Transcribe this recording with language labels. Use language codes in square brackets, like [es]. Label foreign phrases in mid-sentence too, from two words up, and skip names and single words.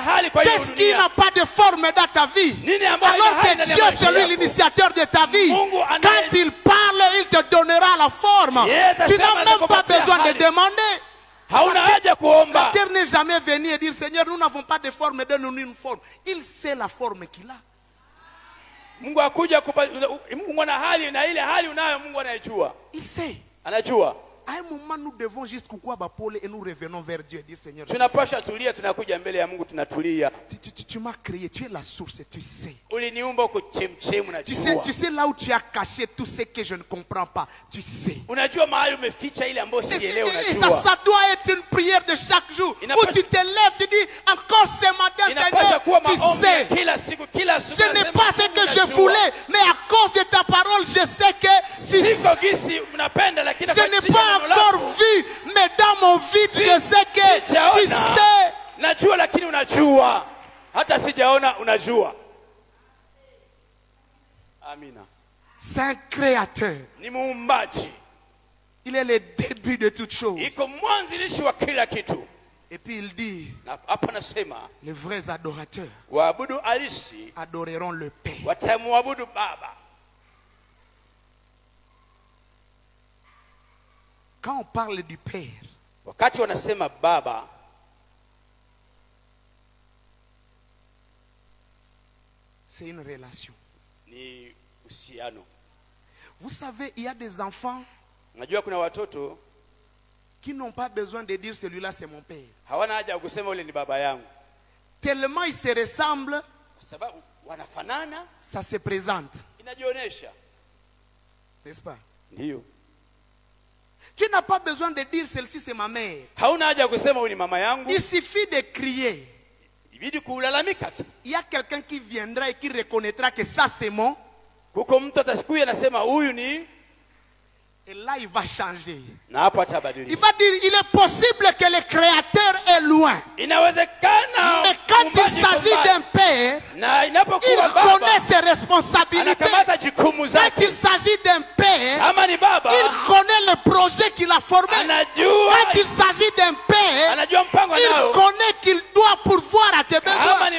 [fr] Qu'est-ce qui n'a pas de forme dans ta vie? Alors que Dieu, c'est lui l'initiateur de ta vie. Quand il parle, il te donnera la forme. Tu n'as même pas besoin de demander. La terre n'est jamais venue et dire, Seigneur, nous n'avons pas de forme, donne-nous une forme. Il sait la forme qu'il a. [sw] Mungu akuja Mungu ana hali na ile hali unayo Mungu anayejua. [fr] Il sait. [sw] Anajua. [fr] À un moment nous devons juste [sw] kukua bapole [fr] et nous revenons vers Dieu et dire Seigneur. [sw] Tunapasha tulia tunakuja mbele ya Mungu tunatulia. [fr] Tu m'as créé, tu es la source, tu sais. [sw] Uliniumba uko chemchemu na jua. [fr] Tu sais là où tu as caché tout ce que je ne comprends pas, tu sais. [sw] Unajua mahali umeficha ile ambayo sielewi unajua. [fr] Et ça doit être une prière de chaque jour où tu te lèves, tu dis encore ce matin Seigneur, tu sais. Je n'ai pas ce que je voulais, mais à cause de ta parole, je sais que tu sais. Je n'ai pas encore vu, mais dans mon vide, je sais que tu sais. [sw] Najua lakini unajua. Hata sijaona unajua. Amina. [fr] C'est un créateur. [sw] Ni muumbaji. [fr] Il est le début de toutes choses. [sw] Iko mwanzilishi wa kila kitu. [fr] Et puis il dit, [sw] hapa nasema, [fr] les vrais adorateurs [sw] waabudu halisi [fr] adoreront le Père. [sw] Watamwabudu Baba. [fr] Quand on parle du Père, [sw] wakati wanasema Baba, [fr] c'est une relation. [sw] Ni uhusiano. [fr] Vous savez, il y a des enfants [sw] Najua kuna watoto [fr] qui n'ont pas besoin de dire celui-là c'est mon père. [sw] Hawana haja ya kusema ule ni baba yangu. [fr] Tellement ils se ressemblent, [sw] Sababu wanafanana, [fr] ça se présente. [sw] Inajionesha. [fr] N'est-ce pas? [sw] Ndio. [fr] Tu n'as pas besoin de dire celle-ci c'est ma mère. [sw] Hauna haja ya kusema huyu ni mama yangu. [fr] Il suffit de crier. [sw] Ibidi kulalamika tu. [fr] Il y a quelqu'un qui viendra et qui reconnaîtra que ça c'est mon. [sw] Kuko mtu atasikuya anasema huyu ni. [fr] Et là il va changer. [sw] Na hapo atabadilika. [fr] Il va dire il est possible que le créateur est loin. [sw] Inawezekana. [fr] Mais quand il s'agit d'un père, il connaît ses responsabilités. Quand il s'agit d'un père, il connaît le projet qu'il a formé. Quand il s'agit d'un père, il connaît qu'il doit pourvoir à tes besoins.